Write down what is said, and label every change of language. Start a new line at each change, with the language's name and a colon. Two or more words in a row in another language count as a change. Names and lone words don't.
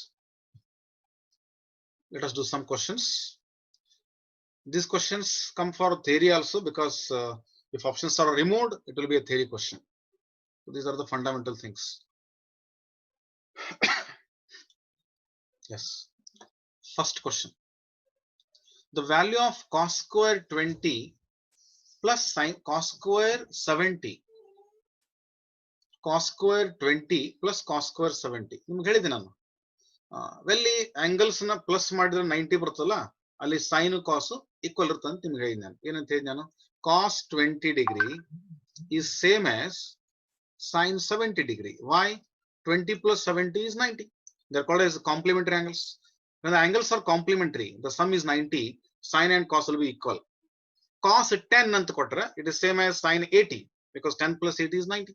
English: Let us do some questions. These questions come for theory also because if options are removed, it will be a theory question. So these are the fundamental things. Yes. First question. The value of cos square 20 plus sin cos square 70. Cos square 20 plus cos square 70.
Kannada: ನಿಮ್ಗೆ ಹೇಳಿದೆ ನಾನು ವೆಲ್ಲಿ ಆಂಗಲ್ಸ್ ನ ಪ್ಲಸ್ ಮಾಡಿದ್ರೆ 90 ಬರ್ತಲ್ಲ, ಅಲ್ಲಿ
English: sine cos equal
Kannada: ಇರುತ್ತೆ ಅಂತ ನಿಮ್ಗೆ ಹೇಳಿದೆ ನಾನು. ಏನಂತ ಹೇಳಿದೆ ನಾನು?
English: Cos 20 degree is same as sin 70 degree. Why? 20 plus 70 is 90. They're called as complementary angles. When the angles are complementary, the sum is 90, sin and cos will be equal. Cos 10
Kannada: ಅಂತ ಕೊಟ್ರ,
English: it is same as sin 80 because 10 plus 80 is 90.